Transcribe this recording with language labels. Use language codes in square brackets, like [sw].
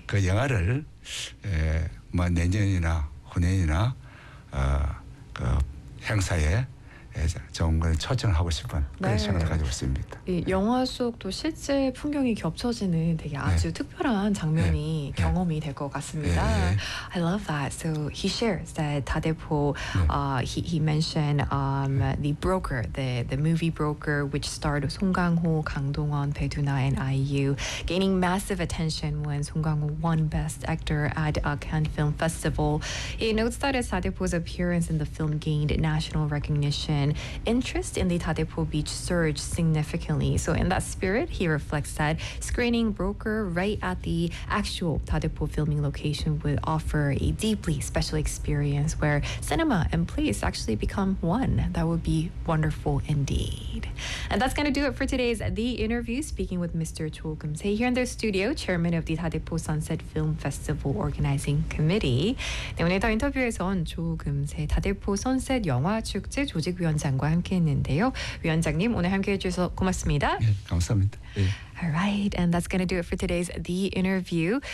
[ko] 그 영화를 뭐 내년이나 후년이나 그 행사에 정말 초청을 하고 싶은 그런 네. 생각을 가지고 있습니다. 이 영화 속도 실제 풍경이 겹쳐지는 되게 아주 네. 특별한 장면이 네. 경험이 네. 될 것 같습니다. 네. [en] I love that. So he shares that 다대포 네. He mentioned the broker, the movie broker which starred 송강호, 강동원, 배두나 and IU gaining massive attention when 송강호 won best actor at a Cannes Film Festival. He notes that 다대포's appearance in the film gained national recognition. Interest in the 다대포 Beach surged significantly. So in that spirit, he reflects that screening broker right at the actual 다대포 filming location would offer a deeply special experience where cinema and place actually become one. That would be wonderful indeed. And that's going to do it for today's The Interview, speaking with Mr. Cho Geum-se here in the studio, chairman of the 다대포 Sunset Film Festival Organizing Committee. [ko] 네, 오늘 더 인터뷰에선 조 금세 다대포 선셋 영화 축제 조직 위원장과 함께했는데요. 위원장님 오늘 함께해 주셔서 고맙습니다. 네, 감사합니다. 네. [en] All right, and that's going to do it for today's The Interview.